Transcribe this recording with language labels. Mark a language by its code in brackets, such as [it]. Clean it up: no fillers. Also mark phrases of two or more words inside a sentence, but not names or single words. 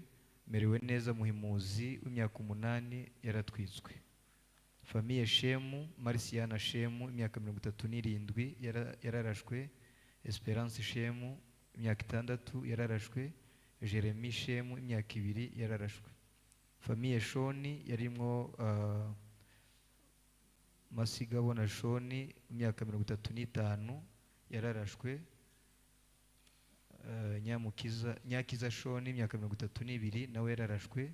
[rn] Merewe neza Muhimuzi w'imyaka 8 yaratwitswe. Famiye Shemu Marciana Shemu imyaka 37 yararashwe. Esperance Shemu imyaka 6 yararashwe. Jeremy Shemu imyaka 2 yararashwe. Famiye Shoni yarimo Masigabona Shoni imyaka 35 yararashwe. Nyakiza Shoni imyaka 32 nawe yararashwe.